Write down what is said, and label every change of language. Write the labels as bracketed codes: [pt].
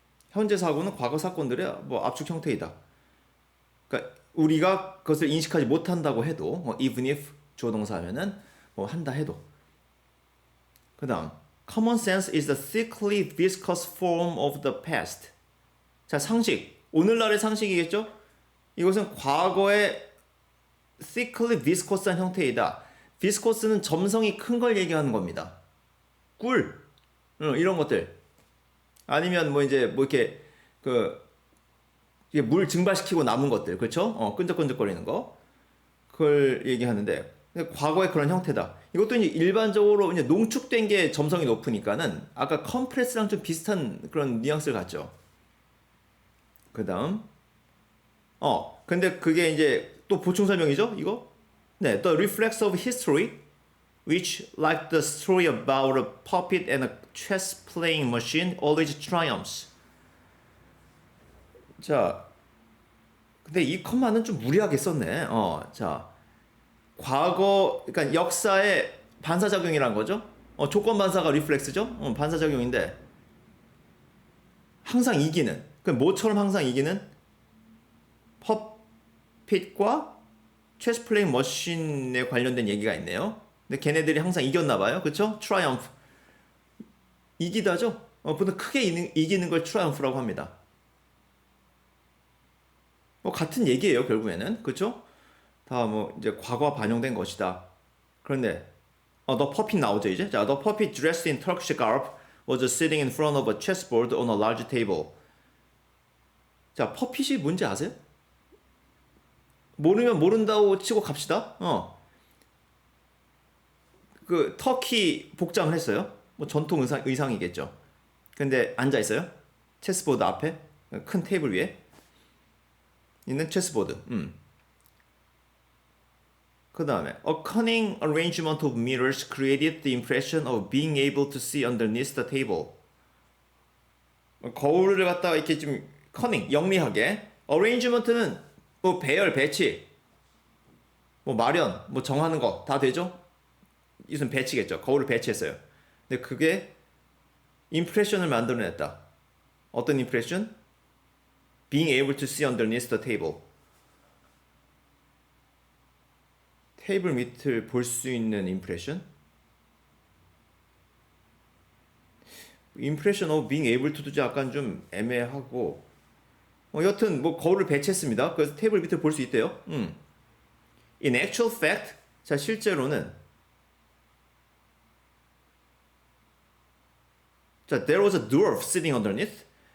[ko] 현재 사고는 과거 사건들의 뭐 압축 형태이다. 그러니까 우리가 그것을 인식하지 못한다고 해도 [en] even if [ko] 주어 동사 하면은 뭐 한다 해도. 그다음 [en] common sense is the thickly viscous form of the past. [ko] 자, 상식. 오늘날의 상식이겠죠? 이것은 과거의 [en] thickly viscous [ko] 한 형태이다. viscous는 점성이 큰 걸 얘기하는 겁니다. 꿀. 이런 것들. 아니면 뭐 이제 뭐 이렇게 물 증발시키고 남은 것들, 그렇죠? 끈적끈적거리는 거. 그걸 얘기하는데 과거의 그런 형태다. 이것도 이제 일반적으로 이제 농축된 게 점성이 높으니까는 아까 컴프레스랑 좀 비슷한 그런 뉘앙스를 갖죠. 그다음 근데 그게 이제 또 보충 설명이죠, 이거? 네, [en] the reflex of history which, like the story about a puppet and a chess playing machine, always triumphs. [ko] 자, 근데 이 컴마는 좀 무리하게 썼네. 자, 과거, 그러니까 역사의 반사작용이란 거죠. 조건 반사가 리플렉스죠. 반사작용인데 항상 이기는. 그 뭐처럼 항상 이기는? 퍼핏과 체스 플레잉 머신에 관련된 얘기가 있네요. 근데 걔네들이 항상 이겼나 봐요. 그쵸? 트라이엄프. 이기다죠? 보통 크게 이기는 걸 트라이엄프라고 합니다. 뭐 같은 얘기예요, 결국에는. 그쵸? 다 뭐 이제 과거와 반영된 것이다. 그런데 너 퍼핏 나오죠, 이제? 자, [en] the puppet dressed in Turkish garb was sitting in front of a chessboard on a large table. [ko] 자, 퍼핏이 뭔지 아세요? 모르면 모른다고 치고 갑시다. 그 터키 복장을 했어요. 뭐 전통 의상이겠죠. 근데 앉아 있어요. 체스보드 앞에. 큰 테이블 위에 있는 체스보드. 그 다음에 [en] A cunning arrangement of mirrors created the impression of being able to see underneath the table. [ko] 거울을 갖다가 이렇게 좀 커닝, 영리하게. arrangement는 뭐 배열, 배치, 뭐 마련, 뭐 정하는 거 다 되죠? 이것은 배치겠죠. 거울을 배치했어요. 근데 그게 impression을 만들어냈다. 어떤 impression? [en] Being able to see underneath the table. [ko] 테이블 밑을 볼 수 있는 impression? [en] impression of being able to [ko] 도 약간 좀 애매하고 여튼 뭐 거울을 배치했습니다. 그래서 테이블 밑을 볼 수 있대요. [en] In actual fact, [ko] 자 실제로는 자 [en] there was a dwarf sitting underneath.